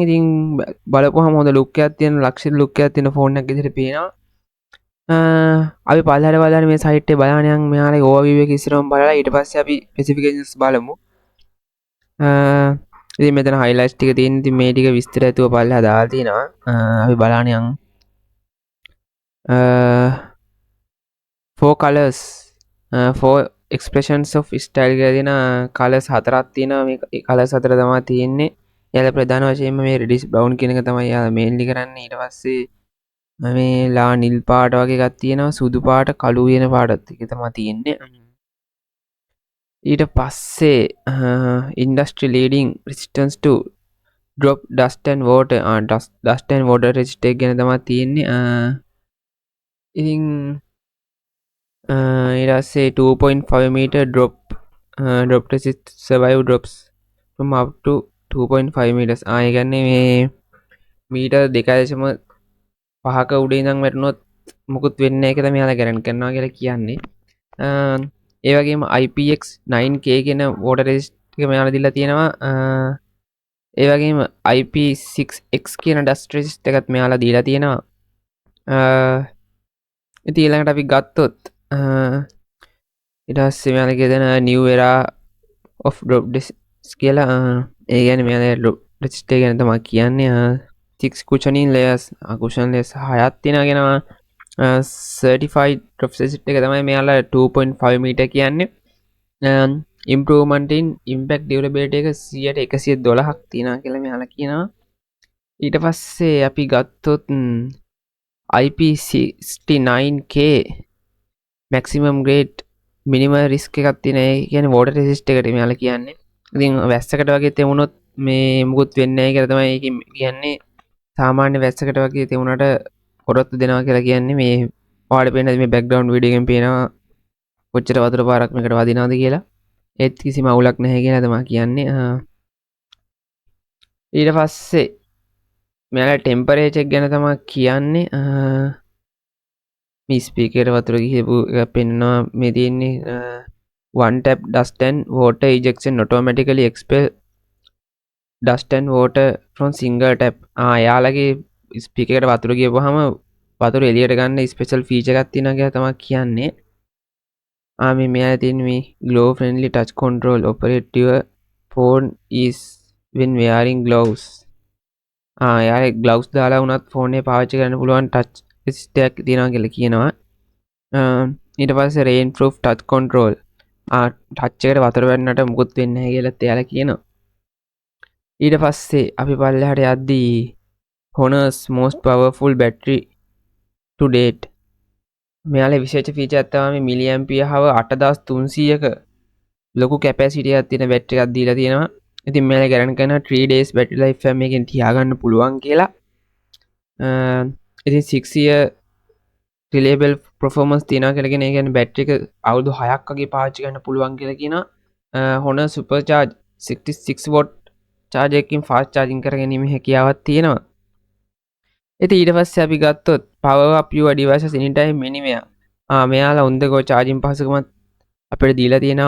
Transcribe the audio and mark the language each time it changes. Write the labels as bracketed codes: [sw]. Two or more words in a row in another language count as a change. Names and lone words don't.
[si] ඉතින් බලපුවහම හොඳ ලුක් එකක් තියෙන, ලක්ෂණ ලුක් එකක් තියෙන ෆෝන් එකක් විදිහට පේනවා. අපි පල්ලෙහාට බලන්න මේ සයිට් එකේ බලන්න යන්. මෙයාලගේ ඕවර්විව් එක ඉස්සරහම බලලා ඊට පස්සේ අපි ස්පෙસિෆිකේෂන්ස් බලමු. ඉතින් මෙතන හයිලයිට්ස් ටික තියෙන. ඉතින් මේ ටික විස්තර ඇතුව පල්ලෙහා දාලා තිනවා. අපි බලන්න යන්. [en] four colors, four expressions of style [si] කියලා තියෙන කලර්ස් හතරක් තියෙනවා. මේ කලර්ස් හතර තමයි තියෙන්නේ. එයාලා ප්‍රධාන වශයෙන්ම මේ රෙඩිෂ් බ්‍රවුන් කියන එක තමයි එයාලා මේන්ලි කරන්නේ. ඊට පස්සේ මේ ලා නිල් පාට වගේ එකක් තියෙනවා. සුදු පාට, කළු වෙන පාටත් එක තමයි තියෙන්නේ. ඊට පස්සේ [en] industry leading resistance to drop dust and water, dust and water resistant [si] ගැන තමයි තියෙන්නේ. ඉතින් ඊට පස්සේ [en] 2.5 meter drop resist survive drops from up to 2.5 meters. [si] ඒ කියන්නේ මේ මීටර් 2.5ක උඩ ඉඳන් වැටුනොත් මුකුත් වෙන්නේ නැහැ කියලා මෙයාලා ගැරන්ටි කරනවා කියලා කියන්නේ. ඒ වගේම IPX9K කියන [en] water resist [si] එක මෙයාලා දීලා තියෙනවා. ඒ වගේම IP6X කියන [en] dust resist [si] එකත් මෙයාලා දීලා තියෙනවා. ඉතින් ඊළඟට අපි ගත්තොත් ඊට පස්සේ මෙයාලගේ දෙන [en] new era of drop resist [si] කියලා. ඒ කියන්නේ මෙයාලා [en] drop resist [si] එක ගැන තමයි කියන්නේ. [en] 6 cushioning layers, cushion layers [si] 6ක් තියෙනවා. [en] certified drop resist [si] එක තමයි මෙයාලා 2.5 meter කියන්නේ. [en] improvement in impact durability [si] එක 100%, 112ක් තියෙනවා කියලා මෙයාලා කියනවා. ඊට පස්සේ අපි ගත්තොත් IP69K [en] maximum grade minimal risk [si] එකක් තියෙන. ඒ කියන්නේ [en] water resist [si] එකට මෙයාලා කියන්නේ. ඉතින් වැස්සකට වගේ තෙමුණොත් මේ මුකුත් වෙන්නේ නැහැ කියලා තමයි ඒකෙන් කියන්නේ. සාමාන්‍ය වැස්සකට වගේ තෙමුණට පොරොත්තු දෙනවා කියලා කියන්නේ. මේ ඔයාලට පේන මේ බෑග්ග්‍රවුන්ඩ් වීඩියෝ එකෙන් පේනවා කොච්චර වතුර පාරක් මේකට වදිනවද කියලා. ඒත් කිසිම අවුලක් නැහැ කියලා තමයි කියන්නේ. ඊට පස්සේ මෙයාලා ටෙම්පරේචර් ගැන තමයි කියන්නේ. මේ ස්පීකර් වතුර ගිහපු එක පෙන්නවා මේ තියෙන්නේ. [en] one tap dust and water ejection automatically expel dust and water from single tap. [si] යාලගේ ස්පීකර් එකට වතුර ගියපුවාම වතුර එළියට ගන්න ස්පෙෂල් ෆීචර් එකක් තියෙනවා කියලා තමයි කියන්නේ. මේ මෙයාලා තියෙන මේ [en] glow friendly touch control operate your phone is when wearing gloves. [si] යාලේ gloves දාලා වුණත් ෆෝන් එක පාවිච්චි කරන්න පුළුවන් [en] touch resist [si] එකක් තියෙනවා කියලා කියනවා. ඊට පස්සේ [en] rain proof touch control. [si] ටච් එකට වතුර වැන්නට මුකුත් වෙන්නේ නැහැ කියලා එයාලා කියනවා. ඊට පස්සේ අපි පල්ලෙහාට යද්දී [en] Honor's most powerful battery to date. [si] මෙයාලේ විශේෂ ෆීචර් එකක් තමයි මිලි ඇම්පියර් හව 8300ක ලොකු කැපැසිටි එකක් තියෙන බැටරි එකක් දීලා තියෙනවා. ඉතින් මෙයාලා ගැරන්ටි කරනවා [en] 3 days battery life [si] එක මේකෙන් තියාගන්න පුළුවන් කියලා. ඉතින් [en] 6 year reliable performance [si] තියෙනවා කියලා කියන. ඒ කියන්නේ බැටරි එක අවුරුදු 6ක් වගේ පාවිච්චි කරන්න පුළුවන් කියලා කියනවා. [en] Honor super charge 66 watt charge එකකින් fast charging [si] කරගැනීමේ හැකියාවක් තියෙනවා. ඉතින් ඊට පස්සේ අපි ගත්තොත් [en] power up your devices anytime anywhere. [si] මෙයාලා [en] on the go charging [si] පහසුකමක් අපිට දීලා තියෙනවා.